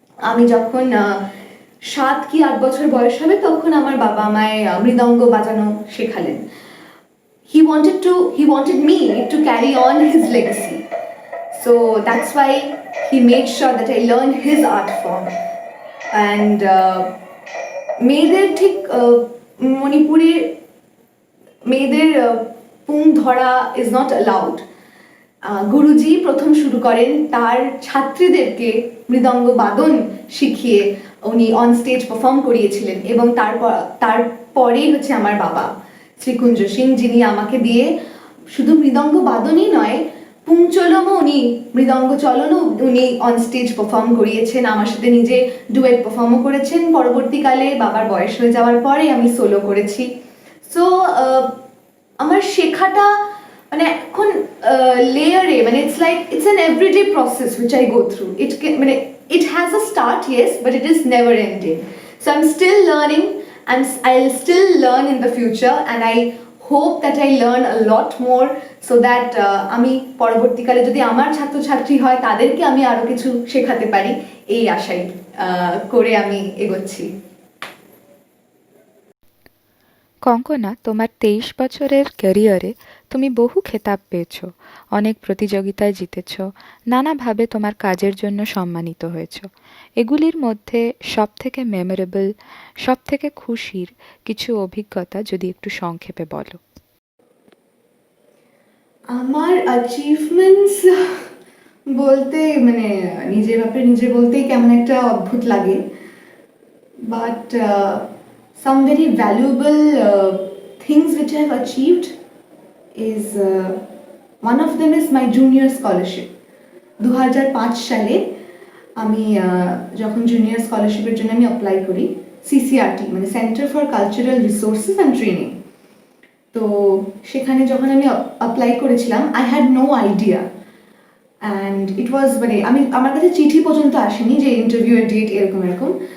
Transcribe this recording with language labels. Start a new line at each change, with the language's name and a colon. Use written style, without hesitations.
Bangla: আমি যখন 7 কি 8 বছর বয়স হবে, তখন আমার বাবা আমায় মৃদঙ্গ বাজানো শেখালেন।
English: He wanted me to carry on his legacy. So that's why he made sure that I learned his art form. And
Bangla: মেয়েদের ঠিক মণিপুরে মেয়েদের পুং ধরা
English: is not allowed.
Bangla: গুরুজি প্রথম শুরু করেন তার ছাত্রীদেরকে মৃদঙ্গ বাদন শিখিয়ে উনি অন স্টেজ পারফর্ম করিয়েছিলেন, এবং তারপরেই হচ্ছে আমার বাবা শ্রী কুঞ্জ সিং, যিনি আমাকে দিয়ে শুধু মৃদঙ্গ বাদনই নয়, পুংচলমও উনি, মৃদঙ্গ চলনও উনি অন স্টেজ পারফর্ম করিয়েছেন, আমার সাথে নিজে ডুয়েট পারফর্মও করেছেন। পরবর্তীকালে বাবার বয়স হয়ে যাওয়ার পরে আমি সোলো করেছি।
English: so
Bangla: আমার শেখাটা মানে এখন লেয়ারে, মানে
English: It's like it's an everyday process which I go through. মানে it has a start, yes, but it is never ending. So I'm still learning, and I'll still learn in the future, and I hope that I learn a lot more so that
Bangla: আমি পরবর্তীকালে যদি আমার ছাত্রছাত্রী হয় তাদেরকে আমি আরো কিছু শেখাতে পারি, এই আশাই করে আমি এগোচ্ছি। কঙ্কনা, তোমার 23 বছরের ক্যারিয়ারে তুমি বহু খেতাব পেয়েছ, অনেক প্রতিযোগিতায় জিতেছ, নানাভাবে তোমার কাজের জন্য সম্মানিত হয়েছ। এগুলির মধ্যে সবথেকে মেমোরেবল, সবথেকে খুশির কিছু অভিজ্ঞতা যদি একটু সংক্ষেপে বলো। আমার অ্যাচিভমেন্টস বলতে মানে নিজের ব্যাপারে নিজে বলতেই কেমন একটা অদ্ভুত লাগে, but
English: some very valuable things which I have achieved is one of them is my junior scholarship.
Bangla: 2005 সালে আমি যখন জুনিয়র স্কলারশিপের জন্য আমি অ্যাপ্লাই করি, সিসিআরটি মানে centre for cultural resources and training, তো সেখানে যখন আমি অ্যাপ্লাই করেছিলাম
English: I had no idea, and it was
Bangla: মানে আমার কাছে চিঠি পর্যন্ত আসেনি যে ইন্টারভিউয়ের ডেট এরকম এরকম।